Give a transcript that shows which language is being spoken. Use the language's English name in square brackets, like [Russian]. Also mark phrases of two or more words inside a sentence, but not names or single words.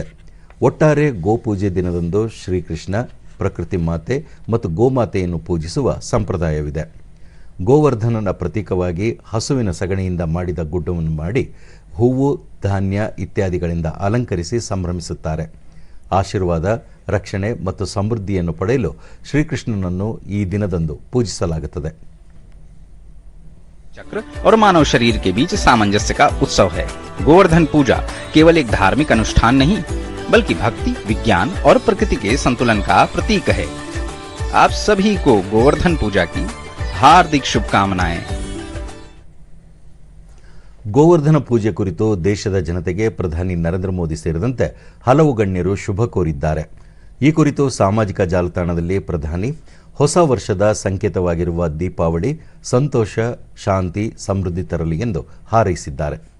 [Kannada] ಒಟ್ಟಾರೆ ಗೋಪೂಜೆ ದಿನದಂದು ಶ್ರೀಕೃಷ್ಣ, ಪ್ರಕೃತಿ ಮಾತೆ ಮತ್ತು ಗೋಮಾತೆಯನ್ನು ಪೂಜಿಸುವ ಸಂಪ್ರದಾಯವಿದೆ. ಗೋವರ್ಧನನ ಪ್ರತೀಕವಾಗಿ ಹಸುವಿನ ಸಗಣಿಯಿಂದ ಮಾಡಿದ ಗುಡ್ಡವನ್ನು ಮಾಡಿ ಹೂವು, ಧಾನ್ಯ ಇತ್ಯಾದಿಗಳಿಂದ ಅಲಂಕರಿಸಿ ಸಂಭ್ರಮಿಸುತ್ತಾರೆ. ಆಶೀರ್ವಾದ, ರಕ್ಷಣೆ ಮತ್ತು ಸಮೃದ್ಧಿಯನ್ನು ಪಡೆಯಲು ಶ್ರೀಕೃಷ್ಣನನ್ನು ಈ ದಿನದಂದು पूजिಸಲಾಗುತ್ತದೆ. [Hindi] चक्र और मानव शरीर के बीच सामंजस्य का उत्सव है। गोवर्धन पूजा केवल एक धार्मिक अनुष्ठान नहीं, बल्कि भक्ति, विज्ञान और प्रकृति के संतुलन का प्रतीक है। आप सभी को गोवर्धन पूजा की हार्दिक शुभकामनाएं। [Kannada] ಗೋವರ್ಧನ ಪೂಜೆ ಕುರಿತು ದೇಶದ ಜನತೆಗೆ ಪ್ರಧಾನಿ ನರೇಂದ್ರ ಮೋದಿ ಸೇರಿದಂತೆ ಹಲವು ಗಣ್ಯರು ಶುಭ ಕೋರಿದ್ದಾರೆ. ಈ ಕುರಿತು ಸಾಮಾಜಿಕ ಜಾಲತಾಣದಲ್ಲಿ ಪ್ರಧಾನಿ ಹೊಸ ವರ್ಷದ ಸಂಕೇತವಾಗಿರುವ ದೀಪಾವಳಿ ಸಂತೋಷ, ಶಾಂತಿ, ಸಮೃದ್ಧಿ ತರಲಿ ಎಂದು ಹಾರೈಸಿದ್ದಾರೆ.